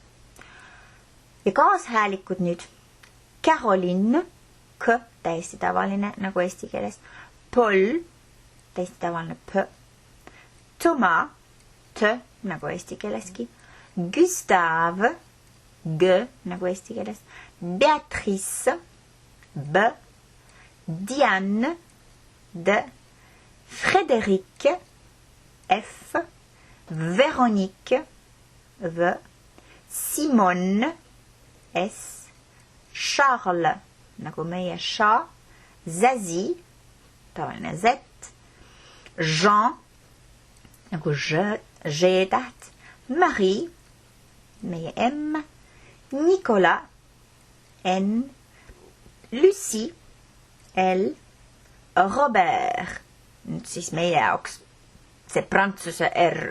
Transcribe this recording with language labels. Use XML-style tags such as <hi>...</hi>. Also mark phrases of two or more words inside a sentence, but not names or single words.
<et>Ja kaashäälikud nüüd Caroline, k, täiesti tavaline nagu eesti keeles, Paul, täiesti tavaline p, Thomas, t, nagu eesti keeleski, Gustave, g, nagu eesti keeles, Beatrice, b, Diane, d, Frédéric, f, Véronique, v, Simone, s, Charles, nagu meie ša, Zazie, tavaline z, Jean, nagu G-täht, Marie, meie M, Nicolas, N, Lucie, L, Robert, nüüd siis meie jaoks see prantsuse R.</et>